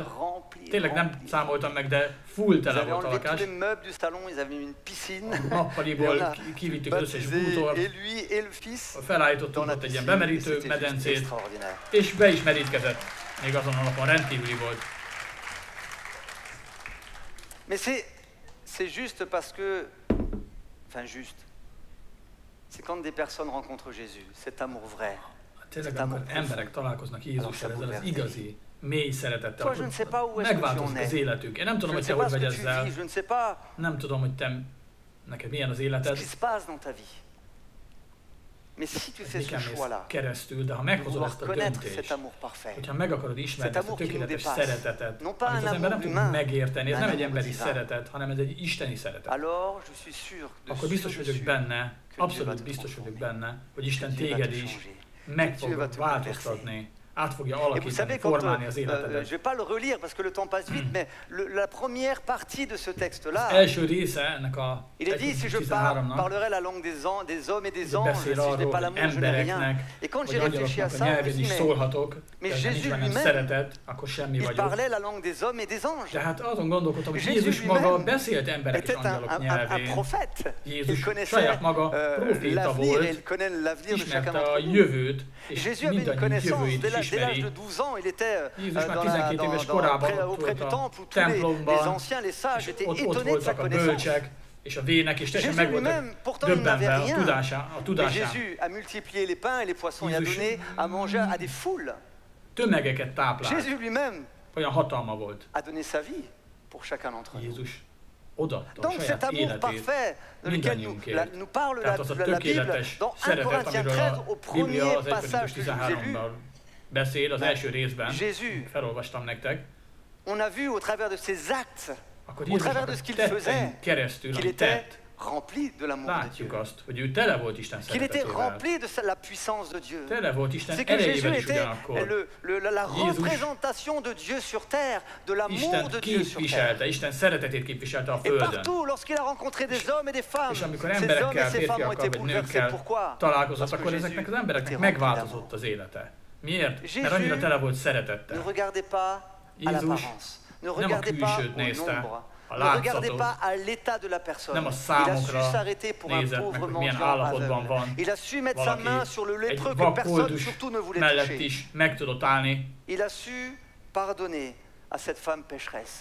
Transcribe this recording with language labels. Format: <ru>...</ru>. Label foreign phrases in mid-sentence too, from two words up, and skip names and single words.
<hu>Tényleg nem számoltam meg, de full tele volt a lakás. A nappaliból kivittük az összes bútort, felállítottunk ott egy ilyen bemerítő medencét, és be is merítkezett. Még azon a napon rendkívüli volt.</hu> <fr>Mais c'est juste parce que, enfin juste, c'est quand des personnes rencontrent Jésus, cet amour vrai.</fr> <hu>Tényleg, amikor emberek találkoznak Jézussal, ezzel az igazi, mély szeretettel, akkor megváltozik az életük. Én nem tudom, hogy te hogy vagy ezzel, nem tudom, hogy te, neked milyen az életed,</hu> <fr>si tu fais ce choix-là,</fr> <hu>keresztül, de ha meghozod ezt a döntést, hogyha meg akarod ismerni ezt a tökéletes szeretetet, amit az ember nem tud megérteni, ez nem egy emberi szeretet, hanem ez egy isteni szeretet, akkor biztos vagyok benne, abszolút biztos vagyok benne, hogy Isten téged is meg fog változtatni. át fogja alakítani, formálni az életedet.</hu> <fr>Je vais pas le relire parce que le temps passe vite, mais la première partie de ce texte-là,</fr> <hu>az első része ennek a</hu> <fr>il est dit si je parlerai la langue des hommes et des anges, si je n'ai pas l'amour, je n'ai rien. Et quand j'ai réfléchi à ça, je me suis dit, mais Jésus lui-même, il parlait la langue des hommes et des anges.</fr> <hu>Tehát azon gondolkodtam, hogy Jézus maga beszélt emberek és angyalok nyelvén. Jézus saját maga proféta volt, ismerte a jövőt, és mindannyiunk jövőjét is</hu> <fr>Dès l'âge de 12 ans, il était auprès du temple où tous les anciens, les sages étaient étonnés de sa connaissance. Jésus lui-même, pourtant il n'avait rien. Mais Jésus a multiplié les pains et les poissons et a donné à manger à des foules. Jésus lui-même a donné sa vie pour chacun d'entre nous. Donc cet amour parfait de lequel nous parle la Bible, dans 1 Corinthiens 13, au premier passage que je vous ai lu,</fr> <hu>beszél az első részben, felolvastam nektek.</hu> <fr>On a vu au travers de ses actes, au travers de ce qu'il faisait, qu'il était rempli de l'amour de Dieu.</fr> <hu>Azt, hogy ő tele volt Isten</hu> <fr>qu'il était rempli de la puissance de Dieu.</fr> <hu>Tele volt Isten</hu> <fr>C'est que Jésus était la représentation de Dieu sur terre, de l'amour de Dieu sur terre.</fr> <hu>Isten szeretetét képviselte a földön.</hu> <fr>Et partout, lorsqu'il a rencontré des hommes et des femmes,</fr> <hu>és amikor</hu> <fr>ces hommes et ces femmes ont été bouleversés. Pourquoi?</fr> <hu>Találkozott, akkor ezeknek az embereknek megváltozott az élete. Miért? Mert annyira tele volt szeretettel.</hu> <fr>Ne regardez pas à l'apparence. Ne regardez pas au nombre. Ne regardez pas à l'état de la personne. Il a su s'arrêter pour un pauvre mendiant aveugle. Il a su mettre sa main sur le lépreux que personne surtout ne voulait toucher. Il a su pardonner à cette femme pécheresse.</fr>